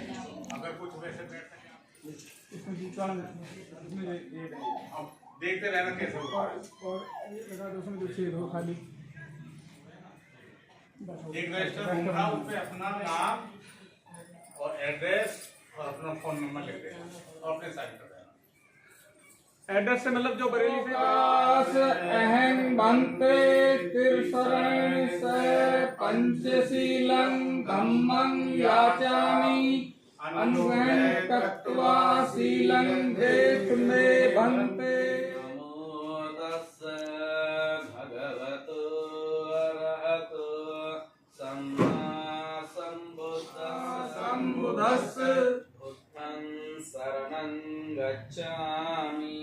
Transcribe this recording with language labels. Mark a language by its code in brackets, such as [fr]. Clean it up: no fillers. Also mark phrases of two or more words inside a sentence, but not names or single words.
[hi] अगर कुछ वैसे बैठ सके देखते रहना कैसे होगा और उसमें जो छेद हो खाली एक रजिस्टर होगा उस पे अपना नाम और एड्रेस और अपना [en] phone number [hi] लिख देना और अपने साइन कर देना। एड्रेस से मतलब जो बरेली से [pi] अहं भंते तिरशरण से पंचशीलं धम्मं याचामि अनुग्रहं कृत्वा शीलं देशमे भंते। नमो तस्स भगवतो अरहतो सम्मा सम्बुद्धस्स बुद्धं शरणं गच्छामि